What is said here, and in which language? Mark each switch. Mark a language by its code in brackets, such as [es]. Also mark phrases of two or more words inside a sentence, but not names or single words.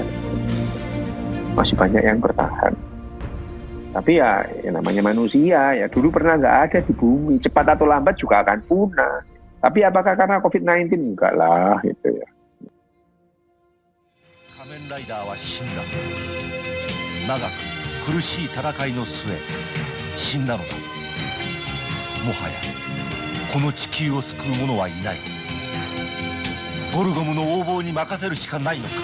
[id] Masih banyak yang bertahan. Tapi ya namanya manusia, ya dulu pernah nggak ada di bumi. Cepat atau lambat juga akan punah. Tapi apakah karena COVID-19? Enggak lah, gitu ya. [ja] 仮面ライダーは死んだ。長く苦しい戦いの末死んだのだ。もはやこの地球を救う者はいない。ボルゴムの横暴に任せるしかないのか。